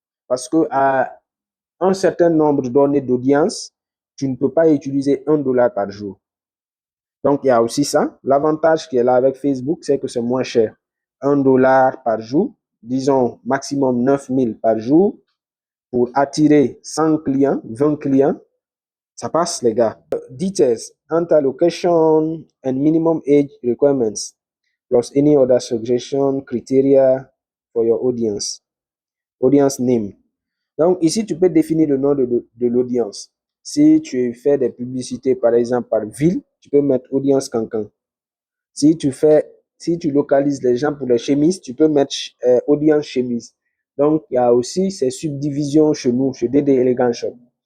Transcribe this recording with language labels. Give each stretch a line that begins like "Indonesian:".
French: Parce qu'à un certain nombre donné d'audience, tu ne peux pas utiliser $1 par jour. Donc, il y a aussi ça. L'avantage qui est là avec Facebook, c'est que c'est moins cher. $1 par jour, disons maximum 9 000 par jour, pour attirer 100 clients, 20 clients, ça passe, les gars.
English: Details, enter location and minimum age requirements, plus any other suggestion criteria for your audience. Audience name.
French: Donc, ici, tu peux définir le nom de l'audience. Si tu fais des publicités, par exemple, par ville, tu peux mettre audience Cancan. Si tu localises les gens pour les chemises, tu peux mettre audience chemise. Donc, il y a aussi ces subdivisions chez nous, chez DD Elegant Shop.